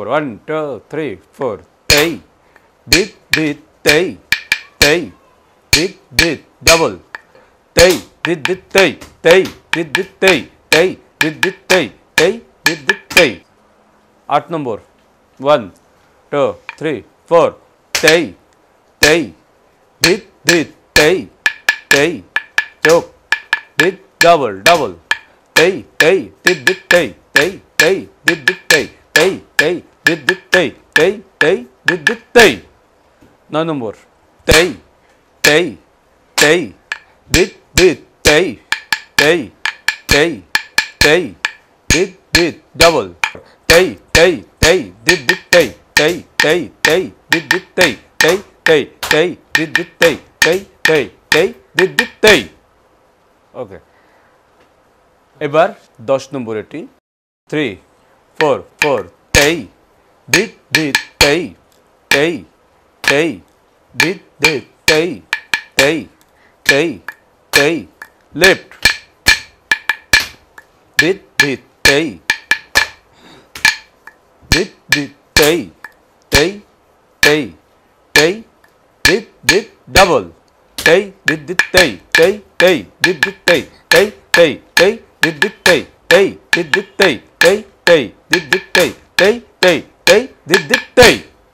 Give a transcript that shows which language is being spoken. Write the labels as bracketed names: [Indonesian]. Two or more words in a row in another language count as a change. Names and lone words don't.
[Bangla] 1 2 3 4 তেই ধি ধি তেই তেই ধি ধি ডাবল তেই ধি ধি তেই তেই ধি ধি তেই তেই ধি ধি তেই তেই ধি ধি তেই। 8 নম্বর। 1 2 3 4 তেই তেই ধি ধি তেই তেই চোখ ধি ডাবল ডাবল তেই তেই ধি ধি তেই তেই তেই ধি ধি তেই তেই তেই ধি ধি তেই তেই তেই ধি ধি তেই। 9 নম্বর। তেই তেই তেই ধি ধি তেই তেই তেই তেই ধি ধি ডাবল তেই তেই তেই ধি ধি তেই তেই তেই তেই ধি ধি তেই তেই তেই তেই ধি ধি তেই তেই তেই তেই ধি ধি তেই। ওকে, এবার 10 নম্বর। এটি 3 4 4 তেই ধি ধি তেই তেই তেই ধি ধি তেই তেই তেই তেই লেফট ধি ধি তেই ধি ধি তেই তেই তেই তেই ধি ধি ডাবল তেই ধি ধি তেই তেই তেই ধি ধি তেই তেই তেই তেই ধি ধি তেই তেই ধি ধি তেই তেই tei, dit dit tei, tei, tei, tei, dit dit tei.